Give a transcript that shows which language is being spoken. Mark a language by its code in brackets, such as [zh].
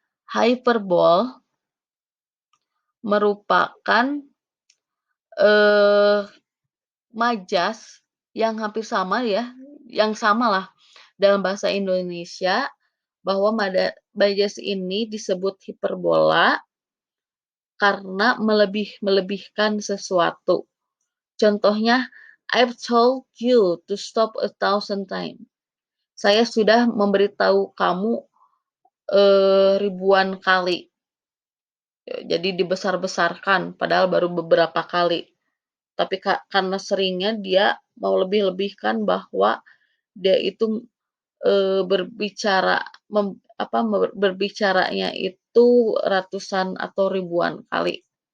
[id] Hyperbole merupakan eh, majas yang hampir sama ya, yang samalah dalam bahasa Indonesia bahwa majas ini disebut hiperbola karena melebihkan sesuatu. Contohnya, [en] I've told you to stop 1,000 times. [id] Saya sudah memberitahu kamu ribuan kali. Jadi dibesar-besarkan, padahal baru beberapa kali. Tapi karena seringnya dia mau lebih-lebihkan bahwa dia itu berbicara berbicaranya itu ratusan atau ribuan kali.